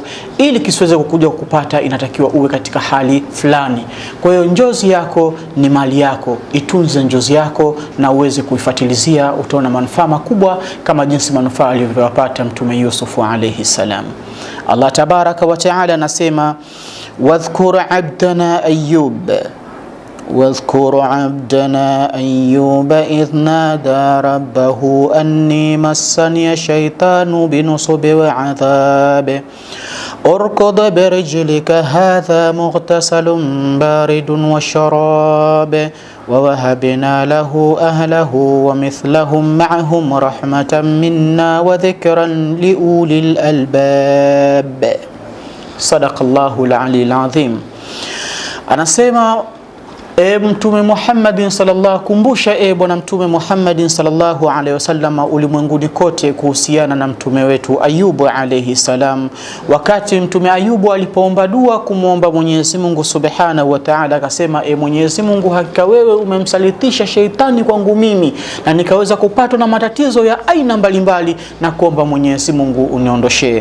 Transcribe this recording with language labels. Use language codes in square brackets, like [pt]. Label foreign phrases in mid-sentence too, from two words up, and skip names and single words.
[sw] Ili kisiweze kukuja kukupata, inatakiwa uwe katika hali fulani. Kwa hiyo njozi yako ni mali yako, itunze njozi yako na uweze kuifuatilizia, utaona manufaa makubwa kama jinsi manufaa alivyopata Mtume Yusuf [ar] عليه السلام. الله تبارك وتعالى anasema, واذكر عبدنا أيوب واذكر عبدنا أيوب إذ نادى ربه أني مسني الشيطان بنصب وعذاب اركض برجلك هذا مغتسل بارد وشراب ووهبنا له أهله ومثلهم معهم رحمة منا وذكرا لأولي الألباب. صدق الله العلي العظيم. [sw] Anasema Mtume Muhammadin sallallahu, kumbusha bwana Mtume Muhammadin [ar] صلى الله عليه وسلم [sw] ulimwenguni kote kuhusiana na mtume wetu Ayubu [ar] عليه السلام. [sw] Wakati mtume Ayubu alipoomba dua kumwomba Mwenyezi Mungu [ar] سبحانه وتعالى, [sw] akasema, Mwenyezi Mungu, hakika wewe umemsalitisha sheitani kwangu mimi na nikaweza kupatwa na matatizo ya aina mbalimbali, na kuomba Mwenyezi Mungu uniondoshee.